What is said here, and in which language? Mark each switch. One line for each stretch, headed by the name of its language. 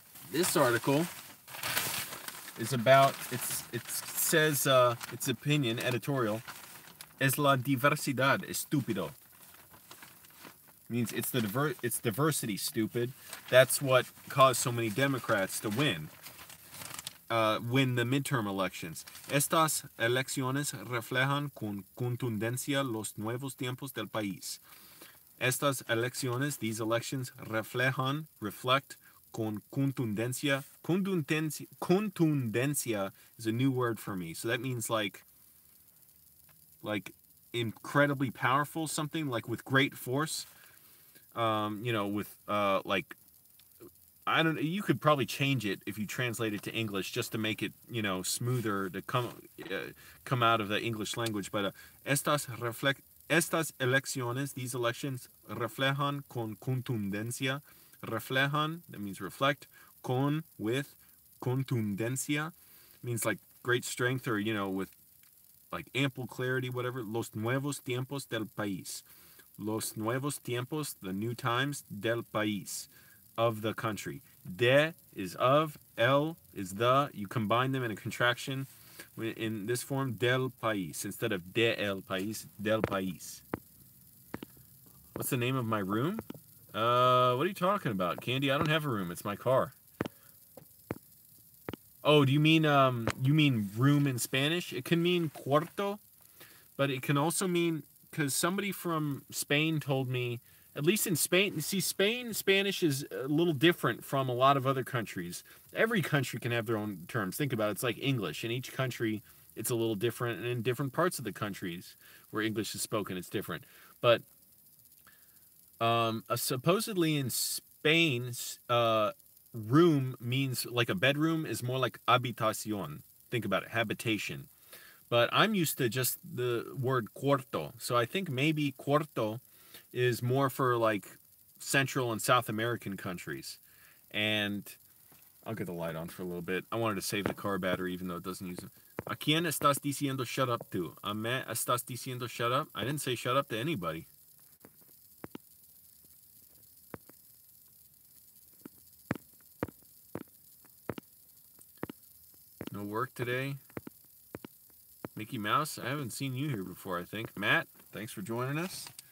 English: This article is about, it says, its opinion, editorial,
Spanish: es la diversidad estúpido.
English: Means it's diversity, stupid. That's what caused so many Democrats to win the midterm elections.
Spanish: Estas elecciones reflejan con contundencia los nuevos tiempos del país. Estas elecciones,
English: these elections, reflect
Spanish: con contundencia.
English: Contundencia is a new word for me. So that means like incredibly powerful, something like with great force. With like, I don't know, you could probably change it if you translate it to English just to make it, smoother to come out of the English language.
Spanish: But estas elecciones,
English: these elections,
Spanish: reflejan con contundencia.
English: Reflejan, that means reflect. Con, with. Contundencia means like great strength, or, with like ample clarity, whatever.
Spanish: Los nuevos tiempos del país. Los nuevos tiempos,
English: the new times,
Spanish: del país,
English: of the country. De is of, el is the. You combine them in a contraction in this form, del país. Instead of
Spanish: de el país, del país.
English: What's the name of my room? What are you talking about, Candy? I don't have a room. It's my car. Oh, do you mean room in Spanish? It can mean cuarto, but it can also mean, because somebody from Spain told me, at least in Spain, see, Spain Spanish is a little different from a lot of other countries. Every country can have their own terms. Think about it. It's like English. In each country, it's a little different, and in different parts of the countries where English is spoken, it's different. But supposedly in Spain, room means like a bedroom is more like habitación. Think about it, habitation. But I'm used to just the word cuarto. So I think maybe cuarto is more for like Central and South American countries. And I'll get the light on for a little bit. I wanted to save the car battery even though it doesn't use it.
Spanish: ¿A quién estás diciendo
English: shut up to?
Spanish: ¿A me estás diciendo
English: shut up? I didn't say shut up to anybody. No work today? Mickey Mouse, I haven't seen you here before, I think. Matt, thanks for joining us.